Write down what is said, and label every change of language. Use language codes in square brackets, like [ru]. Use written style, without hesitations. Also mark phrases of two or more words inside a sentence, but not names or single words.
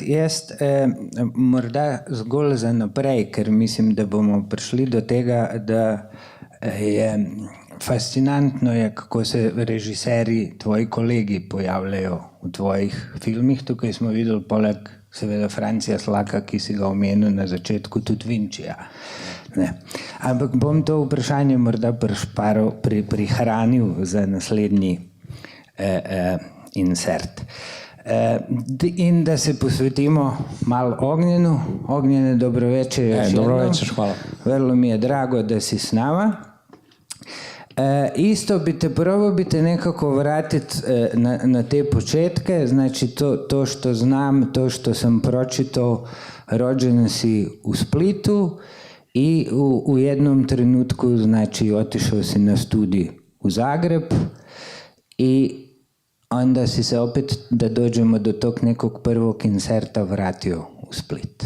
[sl] Jaz morda zgolj za naprej, ker mislim, da bomo prišli do tega, da je fascinantno, kako se režiserji, tvoji kolegi pojavljajo v tvojih filmih. Tukaj smo videli poleg seveda Francija Slaka, ki si ga omenil na začetku, tudi Vinčija. Ampak bom to vprašanje morda prihranil za naslednji insert. In da se posvetimo malo Ognjenu. Ognjene, dobro večer. Dobro večer, hvala. [hr] Vrlo mi je drago, da si s nama. Isto probajte nekako vratiti na te početke, znači to što znam, to što sam pročitao, rođen si u Splitu i u jednom trenutku, znači, otišao si na studij u Zagreb i onda si se opet, da dođemo do tog nekog prvog inserta, vratio u Split.